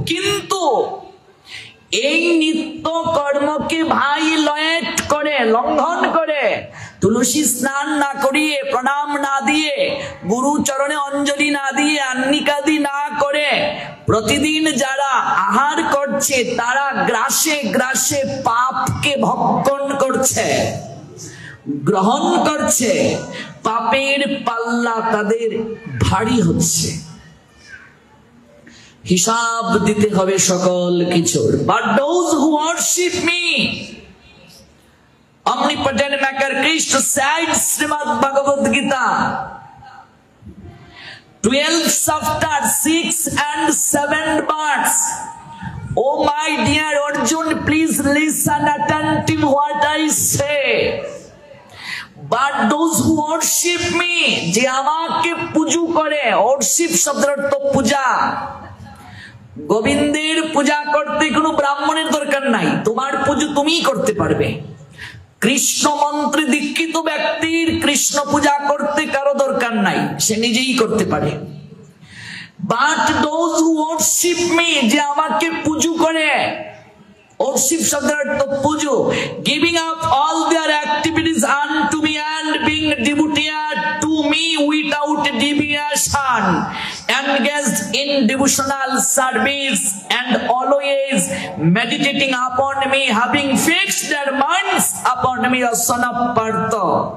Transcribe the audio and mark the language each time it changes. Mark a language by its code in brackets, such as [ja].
[bn] কিন্তু এই নিত্য কর্মকে ভাই লঙ্ঘন করে তুলসী স্নান না করিয়ে, প্রণাম না দিয়ে, গুরু চরণে অঞ্জলি না দিয়ে, আন্নিকাদি না করে প্রতিদিন যারা আহার করছে, তারা গ্রাসে গ্রাসে পাপকে ভক্ষণ করছে, গ্রহণ করছে। পাপের পাল্লা তাদের ভারী হচ্ছে, হিসাব দিতে হবে সকল কিছুর। [en] But those who worship me, omnipotent maker Krishna said, Srimad Bhagavad Gita 12 chapter 6 and 7 verse. Oh my dear Arjun, please listen attentive what I say. But those who worship me, [bn] যে আমাকে পূজা করে, worship শব্দের অর্থ পূজা। গোবিন্দের পূজা করতে কোনো ব্রাহ্মণের দরকার নাই, তোমার পুজো তুমিই করতে পারবে। কৃষ্ণ মন্ত্রে দীক্ষিত ব্যক্তির কৃষ্ণ পূজা করতে কারো দরকার নাই, সে নিজেই করতে পারে। [en] but those who worship me, [bn] যে আমাকে পূজা করে, [en] worship [bn] শব্দের অর্থ পুজো, [en] giving up all their activities unto me and being devoted to me without deviation, engaged in devotional service and always meditating upon me, having fixed their minds upon me, O son of Partha.